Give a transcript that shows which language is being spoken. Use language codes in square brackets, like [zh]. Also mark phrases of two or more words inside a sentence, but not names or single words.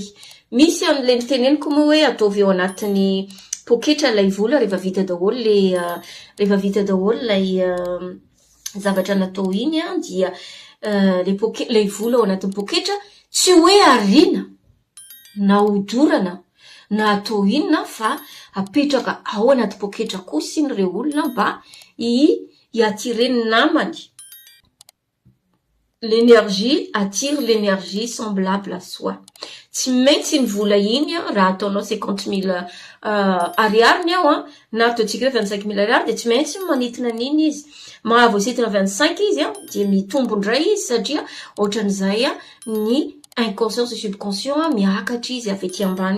[mg] Misy an'le niteneniko moa hoe ataovy eo anatin'ny poketra lay vola rehefa vita daholo lay zavatra natao iny dia lay vola ao anatin'ny poketra tsy hoe arina na odorana na atao inona fa apetraka ao anaty poketra kosa iny reo olona mba i-attirer ny namany. [fr] L'énergie attire l'énergie semblable à soi. [mg] Tsy maintsy ny vola iny raha ataonao 50 000 ariary ao na ataontsika hoe 25 000 ariary de tsy maintsy manitona an'iny izy. Mahavoasitina 25 izy dia mitombo indray izy satria ohatran'izay ny inconscient sy subconscient miakatra izy avy ety ambany